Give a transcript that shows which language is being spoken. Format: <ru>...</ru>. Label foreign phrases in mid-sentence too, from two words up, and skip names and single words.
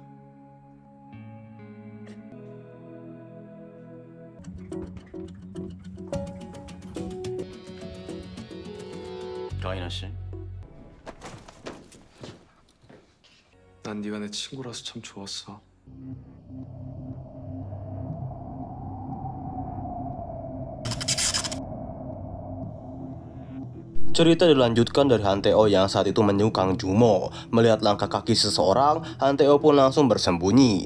<ko>강인아 씨. 난 네가 내 친구라서 참 좋았어.</ko> <id>Cerita dilanjutkan dari Hanteo yang saat itu menyuruh Kang Jumo. Melihat langkah kaki seseorang, Hanteo pun langsung bersembunyi.</id>